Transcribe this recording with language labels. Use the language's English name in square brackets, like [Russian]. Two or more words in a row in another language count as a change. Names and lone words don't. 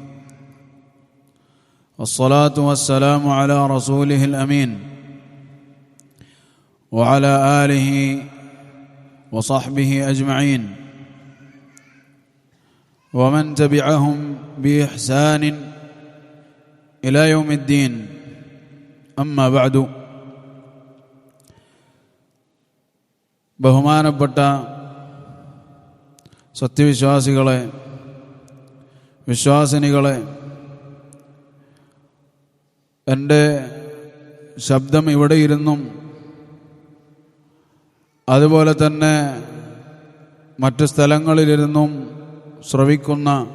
[Arabic] والصلاة والسلام على رسوله الأمين وعلى آله وصحبه أجمعين ومن تبعهم بإحسان إلى يوم الدين. أما بعد. [Malayalam] ബഹുമാനപ്പെട്ട സത്യവിശ്വാസികളെ, വിശ്വാസിനികളെ, എൻ്റെ ശബ്ദം ഇവിടെ ഇരുന്നും അതുപോലെ തന്നെ മറ്റു സ്ഥലങ്ങളിലിരുന്നും ശ്രവിക്കുന്ന,